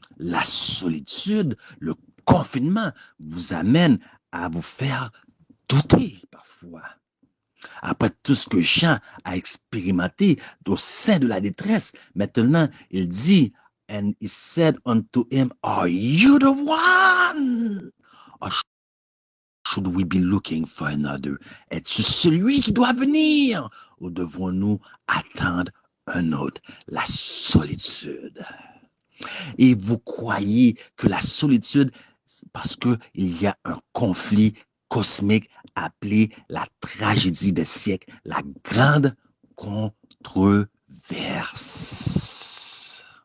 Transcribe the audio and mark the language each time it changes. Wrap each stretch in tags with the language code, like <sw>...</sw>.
<fr>La solitude, le confinement vous amène à vous faire douter parfois. Après tout ce que Jean a expérimenté au sein de la détresse, maintenant il dit,</fr> <en>and he said unto him, are you the one? Or should we be looking for another?</en> <fr>Es-tu celui qui doit venir? Ou devons-nous attendre un autre? La solitude. Et vous croyez que la solitude, c'est parce qu'il y a un conflit cosmique appelé la tragédie des siècles, la grande controverse.</fr>